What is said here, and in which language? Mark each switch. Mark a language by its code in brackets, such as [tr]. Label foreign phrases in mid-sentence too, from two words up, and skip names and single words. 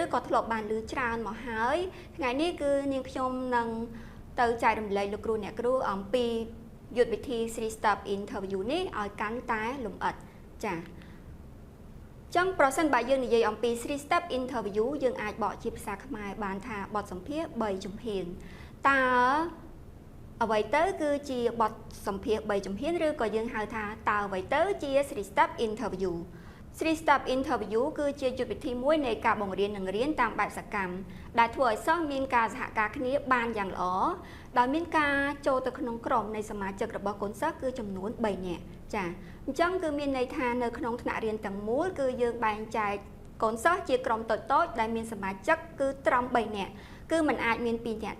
[km] ក៏ធ្លាប់បានឮច្រើនមកហើយថ្ងៃនេះគឺនាងខ្ញុំនឹងទៅចែករំលែកលោកគ្រូអ្នកគ្រូអំពីយុទ្ធវិធី [en] 3 step interview [km] នេះឲ្យកាន់តែលម្អិតចា៎ចឹងប្រសិនបើយើងនិយាយអំពី [en] 3 step interview [km] យើងអាចបកជាភាសាខ្មែរបានថាបទសម្ភាសន៍3ជំហានតើអ្វីទៅគឺជាបទសម្ភាសន៍3ជំហានឬក៏យើងហៅថាតើអ្វីទៅជា [en] 3 step interview 3 step interview [km] គឺជាយុទ្ធវិធីមួយនៃការបង្រៀននិងរៀនតាមបែបសកម្មដែលធ្វើឲ្យសិស្សមានការសហការគ្នាបានយ៉ាងល្អដោយមានការចូលទៅក្នុងក្រុមនៃសមាជិករបស់កូនសិស្សគឺចំនួន3នាក់ចា៎អ ញ្ចឹងគឺមានន័យថានៅក្នុងថ្នាក់រៀនទាំងមូលគឺយើងបែងចែកកូនសិស្សជាក្រុមតូចៗដែលមានសមាជិកគឺត្រឹម3នាក់គឺมันអាចមាន2នាក់